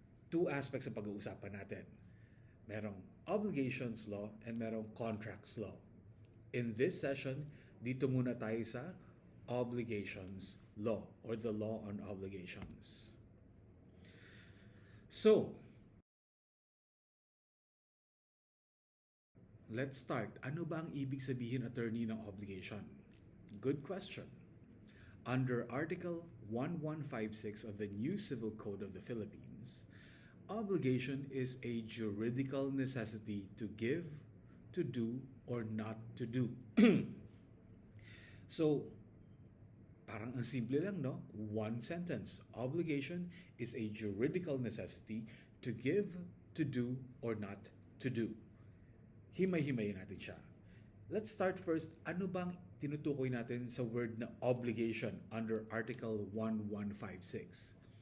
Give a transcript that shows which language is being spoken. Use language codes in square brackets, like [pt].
[en] Two aspects [tl] ang pag-uusapan natin. Merong obligations law and merong contracts law. [en] In this session, [tl] dito muna tayo sa [en] obligations law or the law on obligations. So, let's start. [tl] Ano ba ang ibig sabihin, attorney, ng obligation? [en] Good question. Under Article 1156 of the New Civil Code of the Philippines, obligation is a juridical necessity to give, to do, or not to do. [tl] So, parang ang simple lang, no? [en] One sentence. Obligation is a juridical necessity to give, to do, or not to do. [tl] Himay-himayin natin siya. [en] Let's start first. [tl] Ano bang tinutukoy natin sa word na obligation under Article 1156?